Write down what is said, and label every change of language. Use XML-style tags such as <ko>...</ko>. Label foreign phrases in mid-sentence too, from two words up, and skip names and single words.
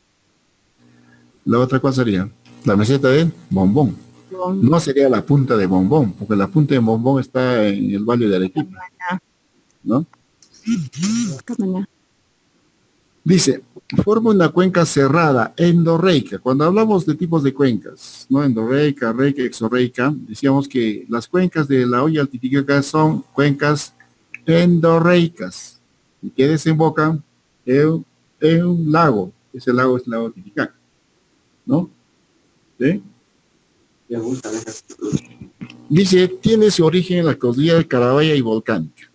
<es>La otra, ¿cuál sería? La meseta del Bombón. No sería la punta de Bombón, porque la punta de Bombón está en el valle de Arequipa, ¿no? Dice, forma una cuenca cerrada, endorreica. Cuando hablamos de tipos de cuencas, ¿no? Endorreica, reica, exorreica, decíamos que las cuencas de la olla del Titicaca son cuencas endorreicas, y que desembocan en un lago. Ese lago es el lago Titicaca, ¿no? ¿Sí? Dice, tiene su origen en la cordillera de Carabaya y volcánica.</es>